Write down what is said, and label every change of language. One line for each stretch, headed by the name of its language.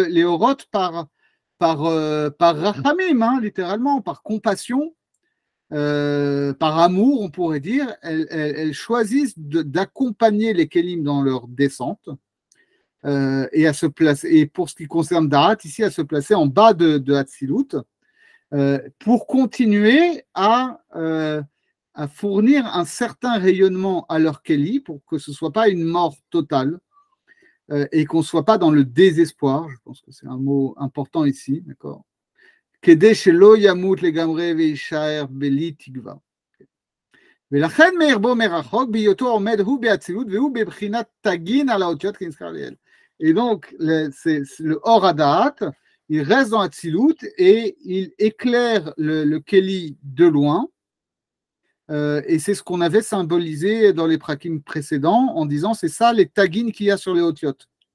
French: Les orotes par rachamim, hein, littéralement, par compassion, par amour, on pourrait dire, elles choisissent d'accompagner les Kelim dans leur descente, et à se placer, et pour ce qui concerne Da'at, ici à se placer en bas de Hatzilut, pour continuer à fournir un certain rayonnement à leur Keli, pour que ce ne soit pas une mort totale, et qu'on ne soit pas dans le désespoir. Je pense que c'est un mot important ici, d'accord.
Hebrew: כדי שלא ימות לגמרי ויישאר בלי תקווה. ולכן מאיר בו מרחוק, בהיותו עומד הוא באצילות והוא בבחינת תגין על האותיות כנזכר לעיל.
French: Et donc, le Or Hadaat, il reste dans Hatzilut et il éclaire le Keli de loin. Et c'est ce qu'on avait symbolisé dans les prakim précédents en disant c'est ça les tagines qu'il y a sur les otiotes.